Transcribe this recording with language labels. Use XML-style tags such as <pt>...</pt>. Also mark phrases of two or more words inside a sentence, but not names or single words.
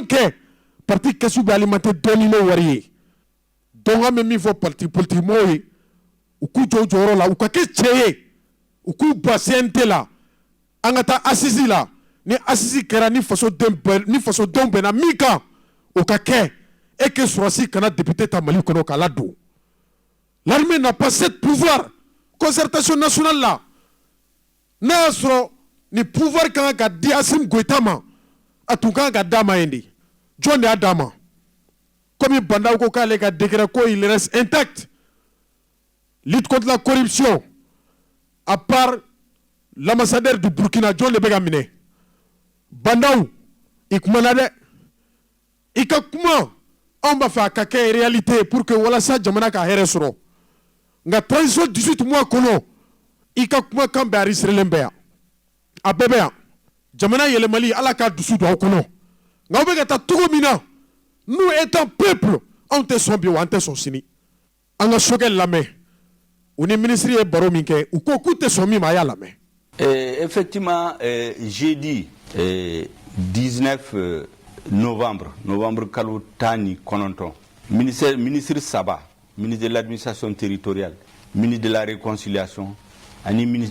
<bm>kɛ parti kɛsu bɛ alimenter dɔɔni n'o wari ye donc an bɛ min fɔ</bm> <fr>parti politique</fr> <bm>mɔgɔw ye u k'u jɔ u jɔyɔrɔ la u ka kɛ cɛ ye u k'u ba CNT la an ka taa assise la ni assise kɛra ni fasodenw bɛnna min kan o ka kɛ</bm> <fr>et que</fr> <bm>sɔrɔsi kana député ta Mali kɔnɔ k'a ladon</bm> <fr>l'armée n'a pas ce pouvoir concertation nationale</fr> <bm>la n'a y'a sɔrɔ ni pouvoir kan ka di Assimi Goïta ma a tun kan ka d'a ma yen de jɔn de y'a d'a ma comme Bandaw ko k'ale ka décret ko</bm> <fr>il reste intact lutte contre la corruption à part l'ambassadeur du Burkina</fr> <bm>jɔn de bɛ ka minɛ Bandaw i kumana dɛ i ka kuma anw b'a fɛ a ka kɛ</bm> <fr>réalité pour que</fr> <bm>walasa jamana ka hɛrɛ sɔrɔ nka transition 18 mois kɔnɔ i ka kumakan bɛɛ enregistrelen bɛ yan a bɛɛ bɛ yan jamana yɛlɛmali ala k'a dusu don aw kɔnɔ nka aw bɛ ka taa cogo min na</bm> <fr>nous étant peuple</fr> <bm>anw tɛ sɔn bi wa an tɛ sɔn sini an ka Choguel lamɛn u ni ministre ye baro min kɛ u ko k'u tɛ sɔn min ma a y'a lamɛn.</bm> <fr>Effectivement, jeudi 19 novembre kalo 19 ministre Saba, ministre de l'administration territoriale, ministre de la réconciliation ani ministre</fr>